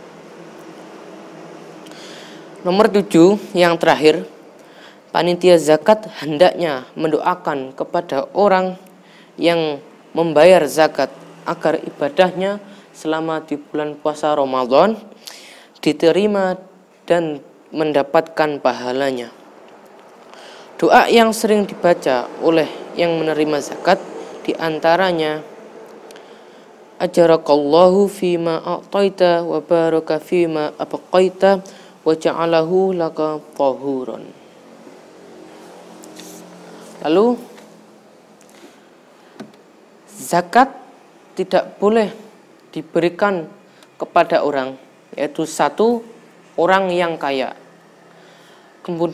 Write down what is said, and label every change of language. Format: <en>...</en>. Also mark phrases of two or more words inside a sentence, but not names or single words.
<id>Nomor 7, yang terakhir, panitia zakat hendaknya mendoakan kepada orang yang membayar zakat agar ibadahnya selama di bulan puasa Ramadan diterima dan mendapatkan pahalanya. Doa yang sering dibaca oleh yang menerima zakat diantaranya,</id> <ar>آجرك الله فيما أعطيت وبارك فيما أبقيت وجعله لك طهورا.</ar> <id>Lalu zakat tidak boleh diberikan kepada orang, yaitu 1 orang yang kaya.</id>